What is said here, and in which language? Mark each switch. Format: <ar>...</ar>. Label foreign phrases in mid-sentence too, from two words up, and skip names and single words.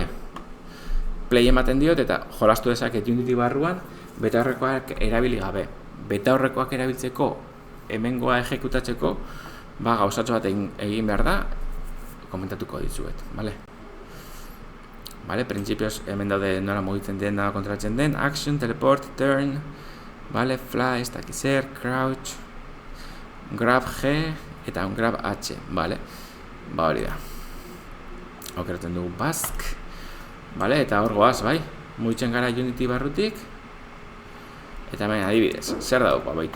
<eu>Play ematen diot eta jolastu dezaket Unity barruan betaurrekoak erabili gabe. Betaurrekoak erabiltzeko, hemengoa ejekutatzeko, gauzatxo bat egin behar da, komentatuko dizuet, bale? Bale, printzipioz hemen daude nola mugitzen den, nola kontrolatzen den,</eu> <en>action, teleport, turn, bale, fly,</en> <eu>ez dakiz zer,</eu> <en>crouch, grab G</en> <eu>eta</eu> <en>un grab H,</en> <eu>bale? Hori da. Aukeratzen dugu bask, bale, eta hor goaz, bai? Mugitzen gara Unity barrutik, eta hemen adibidez, zer dauko, baitu?</eu>